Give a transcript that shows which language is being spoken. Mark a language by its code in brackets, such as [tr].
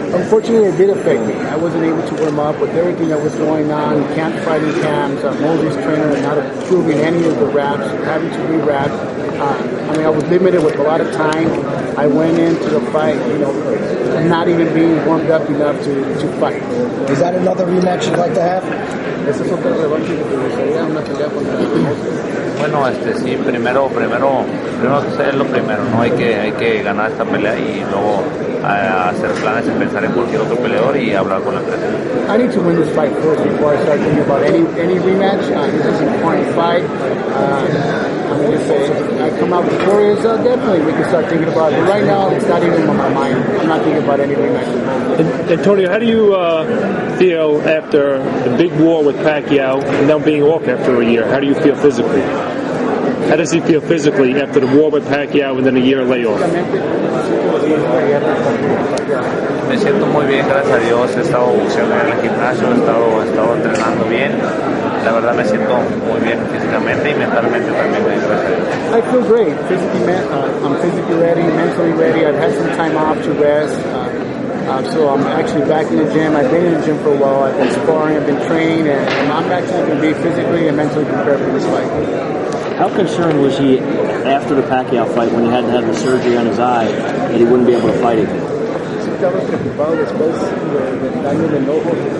[en] Unfortunately, it did affect me. I wasn't able to warm up with everything that was going on, camp fighting camps, Moses trainer not approving any of the wraps, having to re-wrap. I mean, I was limited with a lot of time. I went into the fight, not even being warmed up enough to fight. Is that another rematch you'd like to have? [es] Esa es otra revancha que te gustaría, una pelea contra Moses. Bueno, sí, primero es lo primero, ¿no? Hay que ganar esta pelea y luego hacer planes y pensar en cualquier otro peleador y hablar con la empresa. [en] I need to win this fight first before I start thinking about any rematch. This is an important fight. If I come out victorious, definitely we can start thinking about it. But right now, it's not even on my mind. I'm not thinking about any rematch. Antonio, how do you feel after the big war with Pacquiao and now being off after a year? How do you feel physically? How does he feel physically after the war with Pacquiao and then a year layoff? [es] Me siento muy bien, gracias a Dios. He estado boxeando en el gimnasio, he estado entrenando bien. La verdad me siento muy bien físicamente y mentalmente también, gracias a Dios. [en] I feel great. I'm physically ready, mentally ready. I've had some time off to rest. So I'm actually back in the gym. I've been in the gym for a while. I've been sparring, I've been training, and I'm actually going to be physically and mentally prepared for this fight. How concerned was he after the Pacquiao fight when he had to have the surgery on his eye that he wouldn't be able to fight again? [es] Estaba preocupado después del daño del ojo,